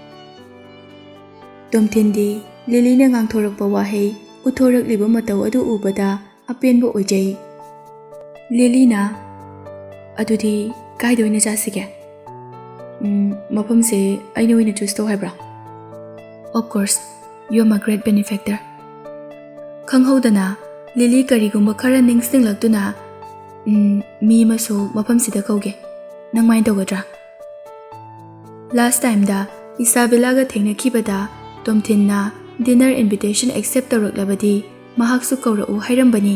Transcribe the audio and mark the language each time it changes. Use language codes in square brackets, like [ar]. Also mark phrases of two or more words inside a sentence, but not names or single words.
[mni] ꯇꯣꯝꯊꯤꯟꯗꯤ ꯂꯤꯂꯤꯅ ꯉꯥꯡꯊꯣꯔꯛꯄ ꯋꯥꯍꯩ ꯎꯠꯊꯣꯔꯛꯂꯤꯕ ꯃꯇꯧ ꯑꯗꯨ ꯎꯕꯗ ꯑꯄꯦꯟꯕ ꯑꯣꯏꯖꯩ. ꯂꯤꯂꯤꯅ "ꯑꯗꯨꯗꯤ ꯀꯥꯏꯗ ꯑꯣꯏꯅ ꯆꯥꯁꯤꯒꯦ? ꯃꯐꯝꯁꯦ ꯑꯩꯅ ꯑꯣꯏꯅ ꯆꯨꯁ ꯇꯧ ꯍꯥꯏꯕ꯭ꯔꯥ?" [en] "Of course, you are my great benefactor." [mni] ꯈꯪꯍꯧꯗꯅ ꯂꯤꯂꯤ ꯀꯔꯤꯒꯨꯝꯕ ꯈꯔ ꯅꯤꯡꯁꯤꯡꯂꯛꯇꯨꯅ "ꯃꯤ ꯑꯃꯁꯨ ꯃꯐꯝꯁꯤꯗ ꯀꯧꯒꯦ. ꯅꯪ ꯃꯥꯏꯟ ꯇꯧꯒꯗ꯭ꯔꯥ?" [en] last time [mni] ꯏꯁꯥꯕꯦꯂꯥꯒ ꯊꯦꯡꯅꯈꯤꯕꯗ ꯇꯣꯝꯊꯤꯟꯅ [en] dinner invitation accept [mni] ꯇꯧꯔꯛꯂꯕꯗꯤ ꯃꯍꯥꯛꯁꯨ ꯀꯧꯔꯛꯎ ꯍꯥꯏꯔꯝꯕꯅꯤ.